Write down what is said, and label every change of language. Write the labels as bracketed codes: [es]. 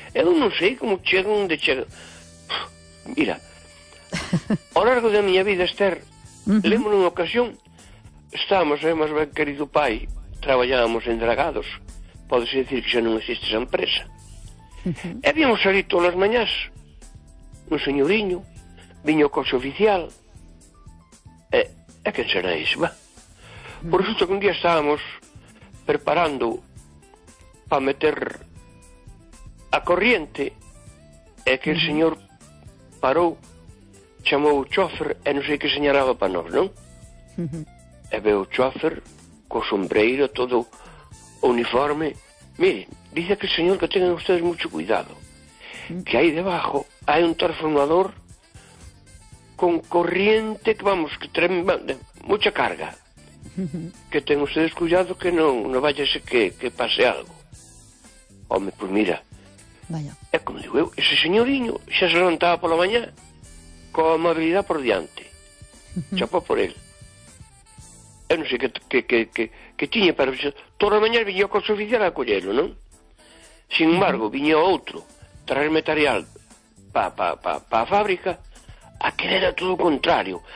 [gl] Eu non sei como chego onde chego. Mira, ao largo da miña vida, Esther, lembro unha ocasión, estábamos, máis ben querido pai, traballábamos en Dragados, podes decir que xa non existe esa empresa. E víamos salir todas as mañás, un señoriño, viño co xe oficial, e quen será ese, va? Por resulta que un día estábamos preparando para meter a corriente, e que el señor parou, chamou o chofer e non sei que señalaba para nós, non? E veo o chofer co sombreiro, todo uniforme. [es] Mire, dice que el señor, que tengan ustedes mucho cuidado, que aí debajo hai un transformador con corriente que, vamos, que trae mucha carga. Que tengan ustedes cuidado, que non vaya ese que pase algo. [gl] Home, pues mira. Vaya. É como digo eu, ese señoriño xa se levantaba pola mañá con amabilidade por diante. Chapó por él. Eu non sei que tiña, pero toda a mañá viña co oficial a collelo, non? Sin embargo, viña outro traer material pa a fábrica, aquel era todo o contrario.